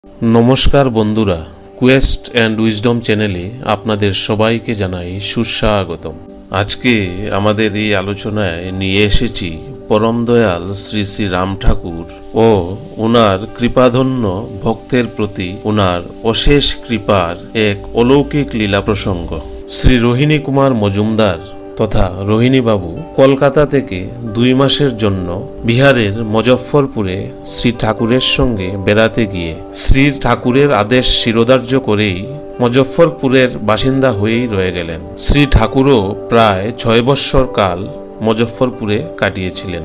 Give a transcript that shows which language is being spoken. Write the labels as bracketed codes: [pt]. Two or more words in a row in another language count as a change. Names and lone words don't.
[bn] নমস্কার বন্ধুরা কোয়েস্ট অ্যান্ড উইজডম চ্যানেলে আপনাদের সবাইকে জানাই সুস্বাগতম। আজকে আমাদের এই আলোচনায় নিয়ে এসেছি পরম দয়াল শ্রী শ্রী রাম ঠাকুর ও ওনার কৃপাধন্য ভক্তের প্রতি ওনার অশেষ কৃপার এক অলৌকিক লীলা প্রসঙ্গ। শ্রী রোহিণী কুমার মজুমদার তথা রোহিণী বাবু কলকাতা থেকে 2 মাসের জন্য বিহারের মুজফ্ফরপুরে শ্রী ঠাকুরের সঙ্গে বেড়াতে গিয়ে শ্রী ঠাকুরের আদেশ শিরোধার্য করেই মুজফ্ফরপুরের বাসিন্দা হয়েই রয়ে গেলেন। শ্রী ঠাকুরও প্রায় 6 বছর কাল মুজফ্ফরপুরে কাটিয়েছিলেন।